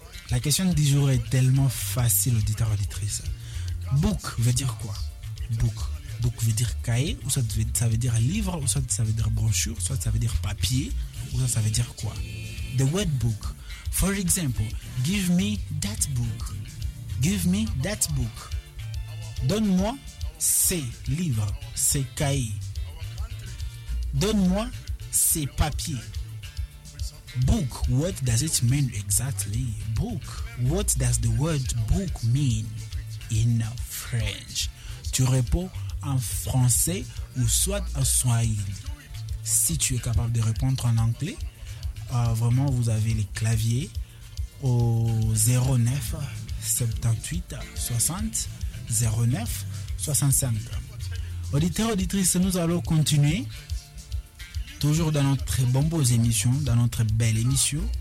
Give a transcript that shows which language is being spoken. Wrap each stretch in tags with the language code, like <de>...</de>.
<fr>La question du jour est tellement facile, auditeur, auditrice. Book veut dire quoi? Book. Book veut dire cahier, ou ça veut dire livre, ou soit ça veut dire brochure, soit ça veut dire papier, ou ça veut dire quoi?</fr> <en>The word book. For example, give me that book. Give me that book.</en> <fr>Donne-moi ces livres, ces cahiers. Donne-moi ces papiers.</fr> <en>Book, what does it mean exactly? Book, what does the word book mean in French?</en> <fr>Tu réponds en français ou soit en swahili. Si tu es capable de répondre en anglais, vraiment vous avez les claviers au 09 78 60. 09 65. Auditeurs, auditrices, nous allons continuer toujours dans notre bonne émission, dans notre belle émission.</fr>